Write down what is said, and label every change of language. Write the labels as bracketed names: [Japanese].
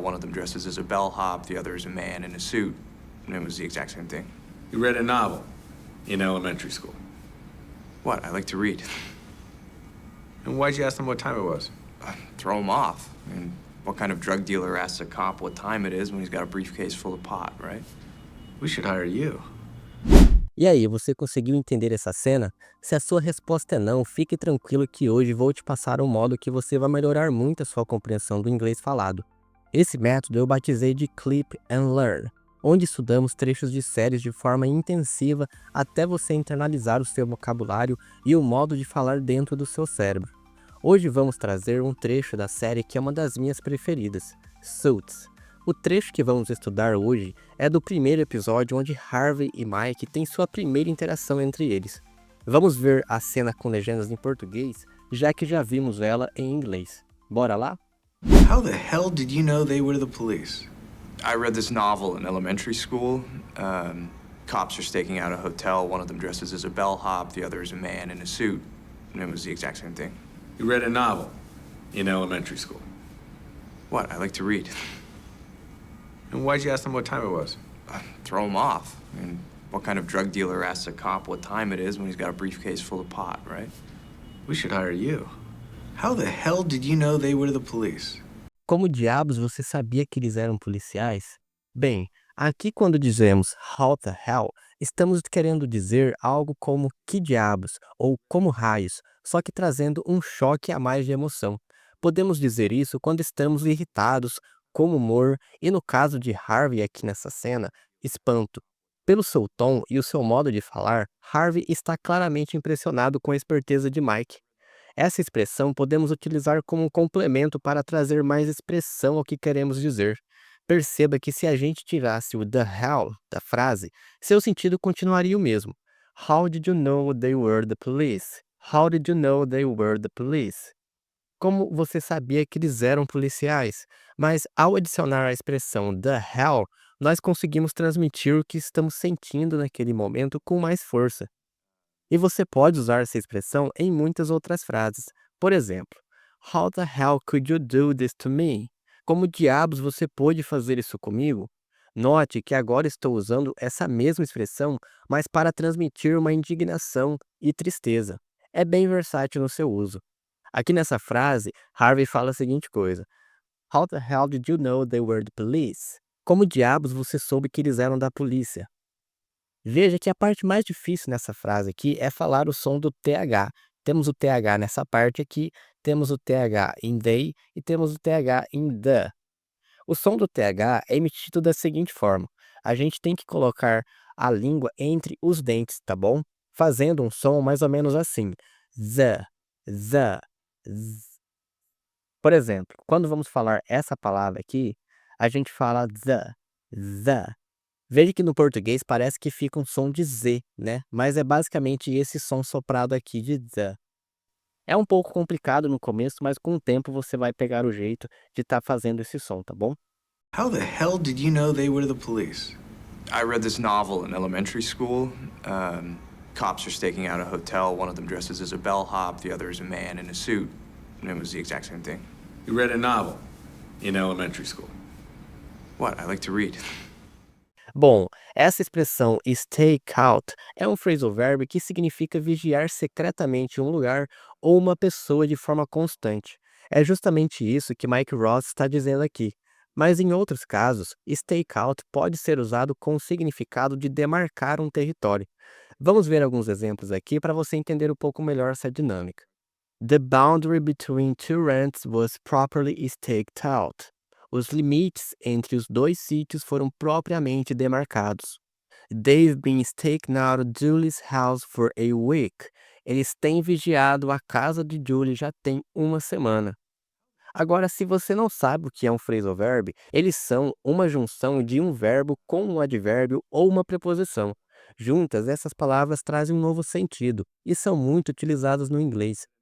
[English] One of them dresses as a bellhop, the other is a man in a suit. And it was the exact same thing. You read a novel in elementary school. What? I like to read. And why'd you ask them what time it was? Throw him off. I mean, what kind of drug dealer asks a cop what time it is when he's got a briefcase full of pot, right? We should hire you. [Portuguese] E aí, você conseguiu entender essa cena? Se a sua resposta é não, fique tranquilo que hoje vou te passar um modo que você vai melhorar muito a sua compreensão do inglês falado. Esse método eu batizei de Clip and Learn, onde estudamos trechos de séries de forma intensiva até você internalizar o seu vocabulário e o modo de falar dentro do seu cérebro. Hoje vamos trazer um trecho da série que é uma das minhas preferidas, Suits. O trecho que vamos estudar hoje é do primeiro episódio onde Harvey e Mike têm sua primeira interação entre eles. Vamos ver a cena com legendas em português, já que já vimos ela em inglês. Bora lá? [English] How the hell did you know they were the police? I read this novel in elementary school. Cops are staking out a hotel. One of them dresses as a bellhop, the other is a man in a suit. And it was the exact same thing. You read a novel in elementary school. What? I like to read. And why'd you ask them what time it was? Throw him off. I mean, what kind of drug dealer asks a cop what time it is when he's got a briefcase full of pot, right? We should hire you. How the hell did you know they were the police? [Portuguese] Como diabos você sabia que eles eram policiais? Bem, aqui quando dizemos how the hell, estamos querendo dizer algo como que diabos ou como raios, só que trazendo um choque a mais de emoção. Podemos dizer isso quando estamos irritados, com humor e no caso de Harvey aqui nessa cena, espanto. Pelo seu tom e o seu modo de falar, Harvey está claramente impressionado com a esperteza de Mike. Essa expressão podemos utilizar como um complemento para trazer mais expressão ao que queremos dizer. Perceba que se a gente tirasse o the hell da frase, seu sentido continuaria o mesmo. [English] How did you know they were the police? How did you know they were the police? [Portuguese] Como você sabia que eles eram policiais? Mas ao adicionar a expressão the hell, nós conseguimos transmitir o que estamos sentindo naquele momento com mais força. E você pode usar essa expressão em muitas outras frases. [English] Por exemplo, How the hell could you do this to me? [Portuguese] Como diabos você pôde fazer isso comigo? Note que agora estou usando essa mesma expressão, mas para transmitir uma indignação e tristeza. É bem versátil no seu uso. [English] Aqui nessa frase, Harvey fala a seguinte coisa: How the hell did you know they were the police? [Portuguese] Como diabos você soube que eles eram da polícia? Veja que a parte mais difícil nessa frase aqui é falar o som do TH. Temos o TH nessa parte aqui, temos o TH em they e temos o TH em the. O som do TH é emitido da seguinte forma: a gente tem que colocar a língua entre os dentes, tá bom? Fazendo um som mais ou menos assim: the, the, z. Por exemplo, quando vamos falar essa palavra aqui, a gente fala the. Veja que no português parece que fica um som de Z, né? Mas é basicamente esse som soprado aqui de the. É um pouco complicado no começo, mas com o tempo você vai pegar o jeito de estar fazendo esse som, tá bom? [English] How the hell did you know they were the police? I read this novel in elementary school. Cops are staking out a hotel. One of them dresses as a bellhop, the other is a man in a suit. And it was the exact same thing. You read a novel in elementary school. What? I like to read. [Portuguese] Bom, essa expressão stake out é um phrasal verb que significa vigiar secretamente um lugar ou uma pessoa de forma constante. É justamente isso que Mike Ross está dizendo aqui. Mas em outros casos, stake out pode ser usado com o significado de demarcar um território. Vamos ver alguns exemplos aqui para você entender um pouco melhor essa dinâmica. [English] The boundary between two rents was properly staked out. [Portuguese] Os limites entre os dois sítios foram propriamente demarcados. [English] They've been staking out Julie's house for a week. [Portuguese] Eles têm vigiado a casa de Julie já tem uma semana. Agora, se você não sabe o que é um phrasal verb, eles são uma junção de um verbo com um advérbio ou uma preposição. Juntas, essas palavras trazem um novo sentido e são muito utilizadas no inglês.